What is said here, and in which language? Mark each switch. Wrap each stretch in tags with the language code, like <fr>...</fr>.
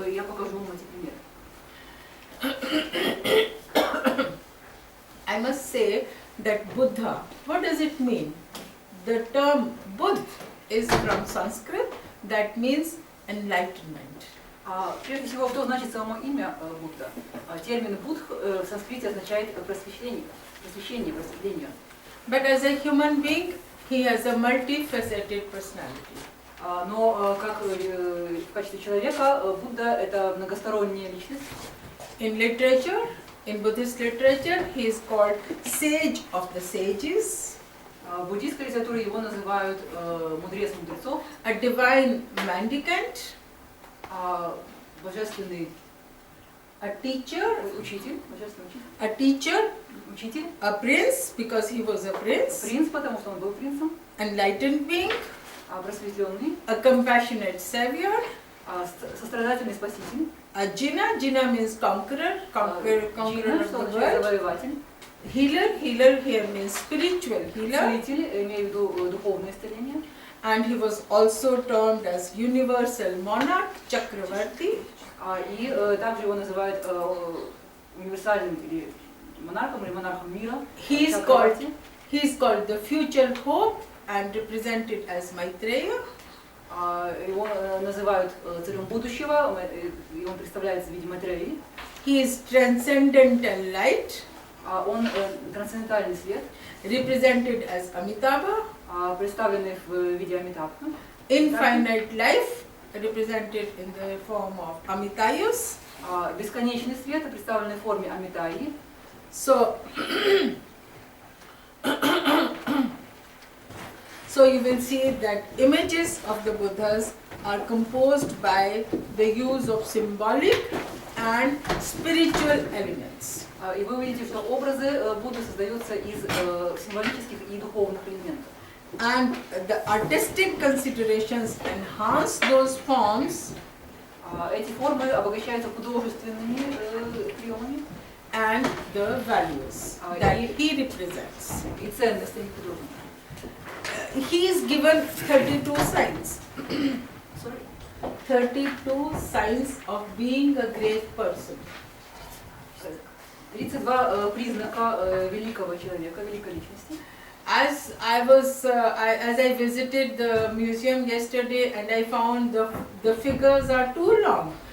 <ru>Я покажу вам эти примеры.</ru> <en>I must say that Buddha, what does it mean? The term Buddh is from Sanskrit, that means enlightenment.</en> <ru>Прежде всего, что значит само имя Будда? Термин Будх в санскрите означает просвещение, просветление.</ru> <en>But as a human being, he has a multifaceted personality.</en> <ru>Но как в качестве человека Будда это многосторонняя личность.</ru> <en>In literature, In Buddhist literature, he is called sage of the sages.</en> <ru>В буддийской литературе его называют мудрец мудрецов.</ru> <en>A divine mendicant.</en> <ru>Божественный</ru> <en>a teacher,</en> <ru>учитель, божественный учитель.</ru> <en>A teacher,</en> <ru>учитель.</ru> <en>A prince, because he was a prince.</en> <ru>Принц, потому что он был принцем.</ru> <en>Enlightened being,</en> <ru>просветленный.</ru> <en>A compassionate savior,</en> <ru>сострадательный спаситель.</ru> <en>A Jina, Jina means conqueror, conqueror of the world.</en> <ru>Завоеватель.</ru> <en>Healer, healer here means spiritual healer.</en> <ru>Целитель, имею в виду духовное исцеление.</ru> <en>And he was also termed as universal monarch, Chakravarti.</en> <ru>И также его называют универсальным или монархом мира.</ru> <en>He is called the future hope and represented as Maitreya.</en> <ru>Его называют царем будущего, и он представляется в виде Майтреи.</ru> <en>He is transcendental light.</en> <ru>Он трансцендентальный свет.</ru> <en>Represented as Amitabha.</en> <ru>Представленный в виде Амитабха.</ru> <en>Infinite life, represented in the form of Amitayus.</en> <ru>Бесконечный свет, представленный в форме Амитаи.</ru> <en>So you will see that images of the Buddhas are composed by the use of symbolic and spiritual elements.</en> <ru>И вы увидите, что образы Будды создаются из символических и духовных элементов.</ru> <en>And the artistic considerations enhance those forms.</en> <ru>Эти формы обогащаются художественными приемами.</ru> <en>And the values that he represents.</en> <ru>И ценностями художника.</ru> <en>He is given 32 signs. 32 signs of being a great person.</en> <ru>32 признака великого человека, великой личности.</ru> <en>As I visited the museum yesterday and I found the figures are too long.</en>